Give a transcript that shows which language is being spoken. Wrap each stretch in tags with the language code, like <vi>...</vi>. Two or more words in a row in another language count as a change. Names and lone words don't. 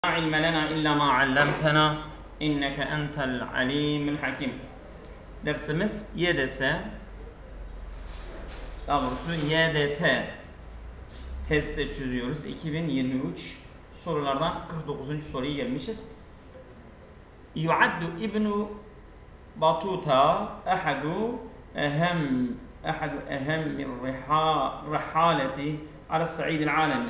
<ar>لا علم لنا إلا ما علمتنا إنك أنت العليم الحكيم.</ar> <tr>Dersimiz YDS, daha doğrusu YDT testi çözüyoruz. 2023 sorulardan 49. soruya gelmişiz.</tr> <ar>يعد ابن بطوطة أحد أهم الرحالة على صعيد العالم.</ar>